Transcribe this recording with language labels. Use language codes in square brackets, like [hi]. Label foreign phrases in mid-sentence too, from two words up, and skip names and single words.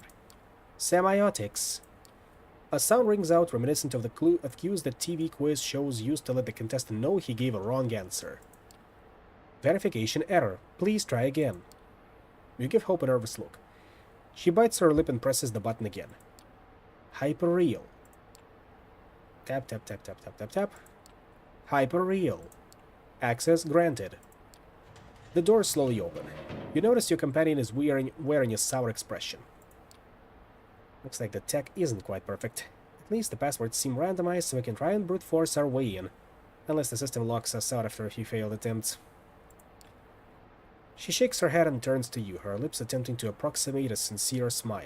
[en] Semiotics. A sound rings out reminiscent of the cues that TV quiz shows used to let the contestant know he gave a wrong answer. Verification error. Please try again. You give Hope a nervous look. She bites her lip and presses the button again. Hyperreal. Tap, tap, tap, tap, tap, tap, tap. Hyperreal. Access granted. The doors slowly open. You notice your companion is wearing a sour expression. Looks like the tech isn't quite perfect. At least the passwords seem randomized so we can try and brute force our way in. Unless the system locks us out after a few failed attempts. She shakes her head and turns to you, her lips attempting to approximate a sincere smile.